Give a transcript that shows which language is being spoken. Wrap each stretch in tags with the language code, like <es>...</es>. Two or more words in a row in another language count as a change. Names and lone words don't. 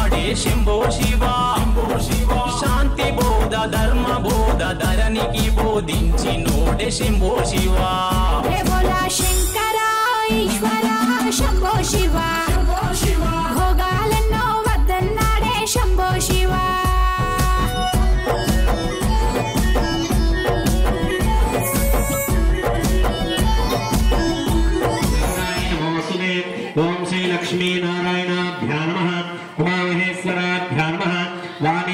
<te>శంభో శివా శాంతి బోధ ధర్మ బోధ ధరణికి బోధించినోడే శంభో శివా శంకర ఈశ్వర శంభో శివా భోగాలెన్నో వద్దన్నాడే శంభో శివా</te> <sa>ओम श्री लक्ष्मी नारायणाभ्यां नमः उमामहेश्वराभ्यां नमः वाणी</sa>